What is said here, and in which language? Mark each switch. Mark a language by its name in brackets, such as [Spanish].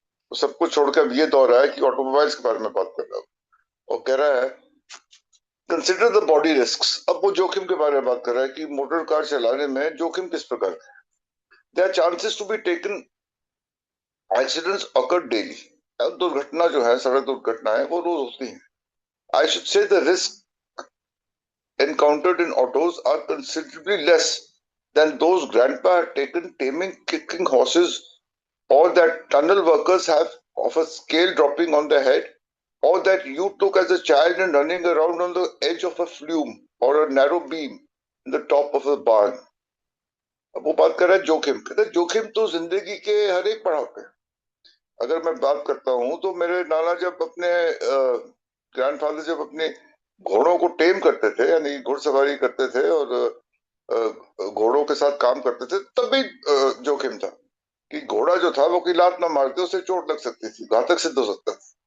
[Hindi] तो सब कुछ छोड़कर ये दौर है कि ऑटोमोबाइल्स के बारे में बात कर रहा हूँ। और कह रहा है [English] Consider the body risks. [Hindi] अब वो जोखिम के बारे में बात कर रहा है कि मोटर कार चलाने में जोखिम किस प्रकार का है। [English] There are chances to be taken, accidents occur daily. [Hindi] अब दुर्घटना जो है, सड़क दुर्घटनाएं, वो रोज होती हैं। [English] I should say the risk encountered in autos are considerably less than those grandpa had taken taming kicking horses, or that tunnel workers have of a scale dropping on their head, or that you took as a child and running around on the edge of a flume or a narrow beam in the top of a barn। [Hindi] अब वो बात कर रहा है जोखिम। कहते हैं जोखिम तो जिंदगी के हर एक पड़ाव पे। अगर मैं बात करता हूँ तो मेरे नाना जब अपने ग्रैंडफादर जब अपने घोड़ों को टेम करते थे, यानी घुड़सवारी करते थे और घोड़ों के साथ काम करते थे, तब भी जोखिम था कि घोड़ा जो था वो की लात ना मारते उसे चोट लग सकती थी, घातक सिद्ध हो सकता था।